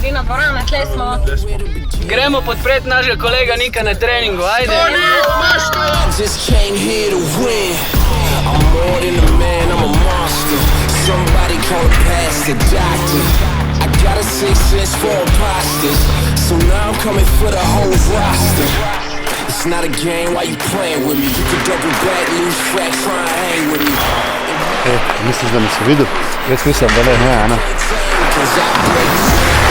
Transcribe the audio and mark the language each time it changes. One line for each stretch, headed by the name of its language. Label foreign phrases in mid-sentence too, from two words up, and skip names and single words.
Slovenian: dvorana, tle smo. Gremo podpreti našega kolega Nika na treningu, ajde!
English: Just came here to win. I'm more than a man, I'm a monster. Somebody call a pastor, doctor. I got a 6 cents for imposters. So now I'm coming for the whole roster. It's not a game, why you playing with me? You can double back, lose track, try and hang with me.
Slovenian: Misliš, da nisi videl? Jaz mislim, da ne. Ne, ne.
English: Cause I break